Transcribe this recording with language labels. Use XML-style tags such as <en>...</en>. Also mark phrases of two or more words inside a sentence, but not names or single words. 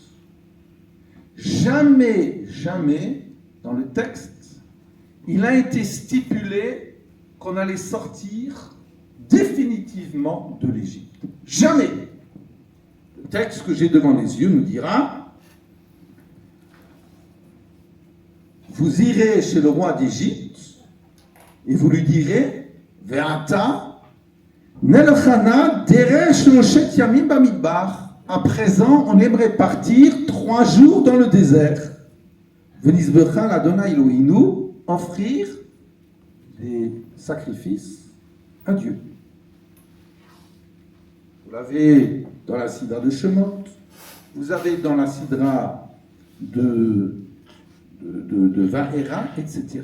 <fr>Jamais, dans le texte, il a été stipulé qu'on allait sortir définitivement de l'Égypte. Jamais. Le texte que j'ai devant les yeux nous dira: vous irez chez le roi d'Égypte et vous lui direz:</fr> <he>ועתה נלכה נא דרך שלשת ימים במדבר.</he> <fr>À présent, on aimerait partir 3 jours dans le désert.</fr> <he>ונזבחה לה' אלהינו,</he> <fr>offrir des sacrifices à Dieu. Vous l'avez dans la Sidra de Shemot, vous avez dans la Sidra de Vahera, etc.</fr>